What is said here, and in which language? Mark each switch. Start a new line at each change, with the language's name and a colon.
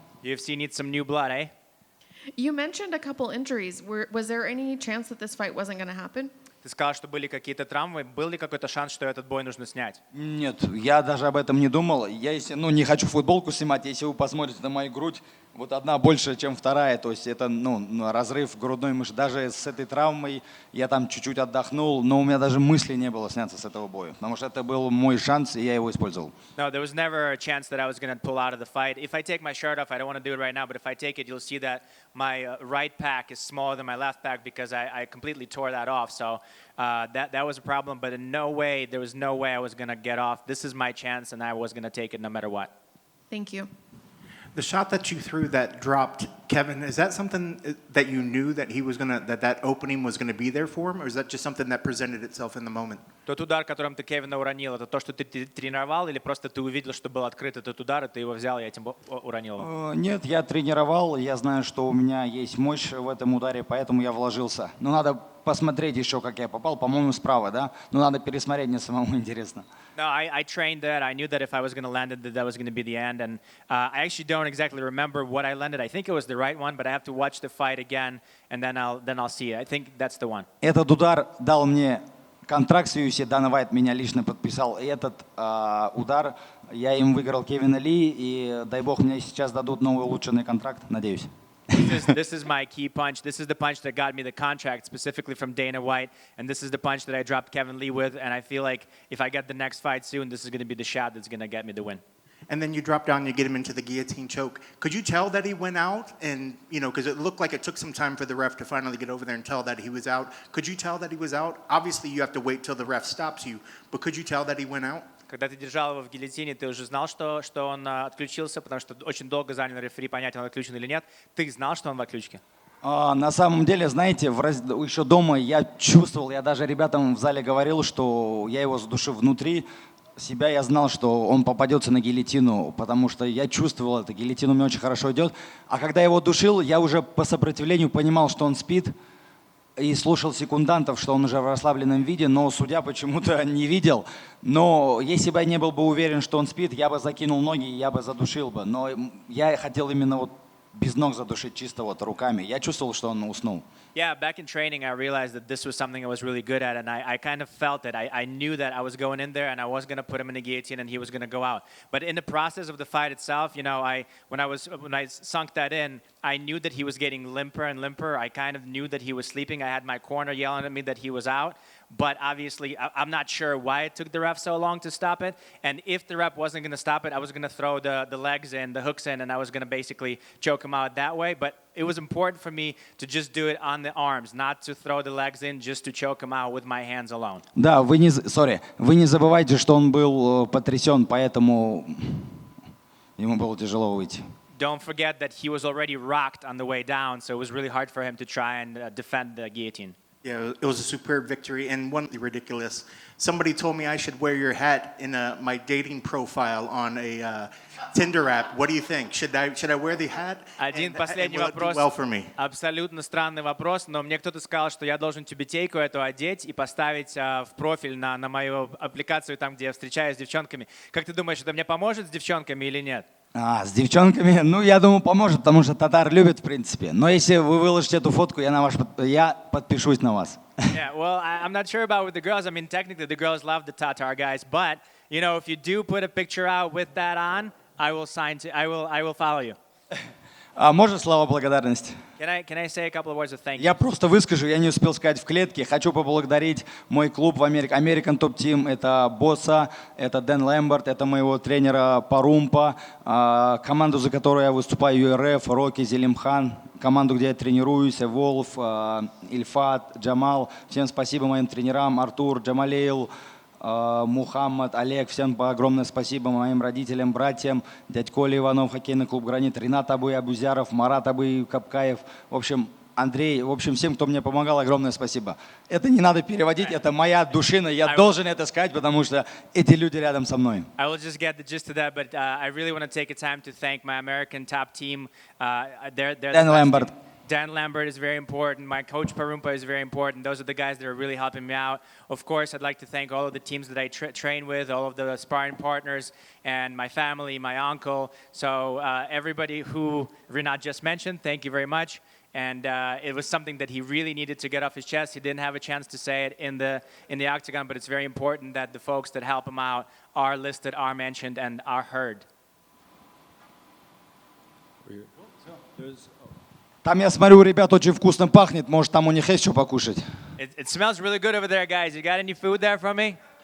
English: UFC needs some new blood, eh? You mentioned a couple injuries. Was there any chance that this fight wasn't going to happen?
Russian: Ты сказал, что были какие-то травмы. Был ли какой-то шанс, что этот бой нужно снять? Нет, я даже об этом не думал. Я если, не хочу футболку снимать, если вы посмотрите на мою грудь, вот одна больше, чем вторая, то есть это разрыв грудной мышцы. Даже с этой травмой я там чуть-чуть отдохнул, но у меня даже мысли не было сняться с этого боя, потому что это был мой шанс, и я его использовал.
English: No, there was never a chance that I was going to pull out of the fight. If I take my shirt off, I don't want to do it right now, but if I take it, you'll see that my right pack is smaller than my left pack because I completely tore that off. So that was a problem, but in no way, there was no way I was going to get off. This is my chance, and I was going to take it no matter what. Thank you. The shot that you threw that dropped Kevin, is that something that you knew that he was that opening was gonna be there for him, or is that just something that presented itself in the moment?
Russian: Тот удар, которым ты Кевина уронил, это то, что ты тренировал, или просто ты увидел, что был открыт этот удар, и ты его взял, и этим уронил его? Нет, я тренировал, я знаю, что у меня есть мощь в этом ударе, поэтому я вложился. Но надо посмотреть еще, как я попал, по-моему, справа, да? Но надо пересмотреть, мне самому интересно.
English: No, I trained that. I knew that if I was going to land it, that was going to be the end. And I actually don't exactly remember what I landed. I think it was the right one, but I have to watch the fight again, and then I'll see it. I think that's the one.
Russian: Этот удар дал мне контракт с UFC, Дана Вайт меня лично подписал. И этот удар, я им выиграл Кевина Ли, и дай бог мне сейчас дадут новый улучшенный контракт, надеюсь.
English: This is my key punch. This is the punch that got me the contract specifically from Dana White, and this is the punch that I dropped Kevin Lee with, and I feel like if I get the next fight soon, this is going to be the shot that's going to get me the win. And then you drop down, you get him into the guillotine choke. Could you tell that he went out? And, because it looked like it took some time for the ref to finally get over there and tell that he was out. Could you tell that he was out? Obviously, you have to wait till the ref stops you, but could you tell that he went out?
Russian: Когда ты держал его в гильотине, ты уже знал, что он отключился, потому что очень долго занял рефери понять, он отключен или нет. Ты знал, что он в отключке? На самом деле, знаете, еще дома я чувствовал, я даже ребятам в зале говорил, что я его задушил внутри себя, я знал, что он попадется на гильотину, потому что я чувствовал это, гильотин у меня очень хорошо идет. А когда я его душил, я уже по сопротивлению понимал, что он спит, и слушал секундантов, что он уже в расслабленном виде, но судья почему-то не видел. Но если бы я не был бы уверен, что он спит, я бы закинул ноги, я бы задушил бы. Но я хотел именно вот без ног задушить чисто вот руками. Я чувствовал, что он уснул.
English: Yeah, back in training, I realized that this was something I was really good at, and I kind of felt it. I knew that I was going in there, and I was going to put him in a guillotine, and he was going to go out. But in the process of the fight itself, when I sunk that in, I knew that he was getting limper and limper. I kind of knew that he was sleeping. I had my corner yelling at me that he was out. But obviously, I'm not sure why it took the ref so long to stop it. And if the ref wasn't going to stop it, I was going to throw the legs in, the hooks in, and I was going to basically choke him out that way. But it was important for me to just do it on the arms, not to throw the legs in, just to choke him out with my hands alone.
Russian: Да, вы не забывайте, что он был потрясен, поэтому ему было тяжело выйти.
English: don't forget that he was already rocked on the way down, so it was really hard for him to try and defend the guillotine. Yeah, it was a superb victory, and one ridiculous. Somebody told me I should wear your hat in my dating profile on a Tinder app. What do you think? Should I wear the hat?
Russian: Один
English: And
Russian: последний
English: will it do
Russian: вопрос.
English: well for me?
Russian: Абсолютно странный вопрос, но мне кто-то сказал, что я должен тюбетейку эту одеть и поставить в профиль на мою аппликацию, там, где я встречаюсь с девчонками. Как ты думаешь, это мне поможет с девчонками или нет? С девчонками, ну, я думаю, поможет, потому что татар любят, в принципе. Но если вы выложите эту фотку, я подпишусь на вас.
English: Yeah, well, I'm not sure about with the girls. I mean, technically, the girls love the Tatar guys, but if you do put a picture out with that on, I will follow you.
Russian: Можно слова благодарности?
English: Can I say a couple of words of thank you?
Russian: Я просто выскажу, я не успел сказать в клетке. Хочу поблагодарить мой клуб в Америке, American Top Team. Это Босса, это Дэн Лэмберт, это моего тренера Парумпа, команду, за которую я выступаю, ЮРФ, Рокки, Зелимхан, команду, где я тренируюсь, Волф, Ильфат, Джамал. Всем спасибо моим тренерам, Артур, Джамалейл, Мухаммад, Олег, всем огромное спасибо моим родителям, братьям, дядь Коля Иванов, хоккейный клуб «Гранит», Ринат Абузяров, Марат Капкаев, в общем, Андрей, в общем, всем, кто мне помогал, огромное спасибо. Это не надо переводить, это моя душина, я должен это сказать, потому что эти люди рядом со мной.
English: I will just get the gist of that, but I really want to take a time to thank my American top team. They're the best Lambert. team. Dan Lambert is very important. My coach Parumpa is very important. Those are the guys that are really helping me out. Of course, I'd like to thank all of the teams that I train with, all of the sparring partners, and my family, my uncle. So everybody who Rinat just mentioned, thank you very much. And it was something that he really needed to get off his chest. He didn't have a chance to say it in the octagon, but it's very important that the folks that help him out are listed, are mentioned, and are heard.
Russian: Там, я смотрю, у ребят очень вкусно пахнет, может, там у них есть что покушать?
English: It smells really good over there, guys. You got any food there for me?